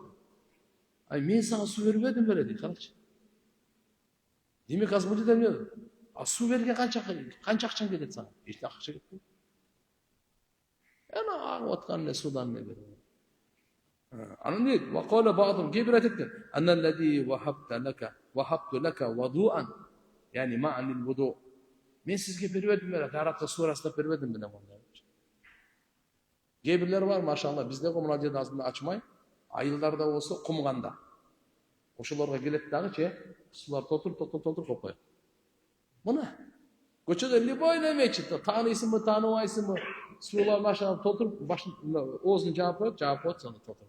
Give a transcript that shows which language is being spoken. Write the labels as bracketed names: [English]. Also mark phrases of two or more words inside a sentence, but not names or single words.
[Kyrgyz] Мен сага суу бербедим беле дейт, карачы. Демек азыр бул жерде суу берген канча акчаң кетет сага? Эч акча кетпейт. Ана агып аткан эле судан эле берет. Анан дейт, [Arabic] وقال بعضهم [Kyrgyz] кээ бир айтат экен. [Arabic] أنا الذي وهبت لك وضوءا. يعني معنى الوضوء. [Kyrgyz] Мен сизге бербедим беле, даратка суу ырастап бербедим беле монда. Кээ бирлер бар, машалла, бизде мына жерде азыр ачмай, айылдарда болсо кумганда. Ошолорго келет дагычы, сулар толтур коюп коет. Мына көчөдө любой мечитте тааныйсыңбы, тааныбайсыңбы, суулар машалла толтуруп, башын оозун жаап коет, сону толтуруп.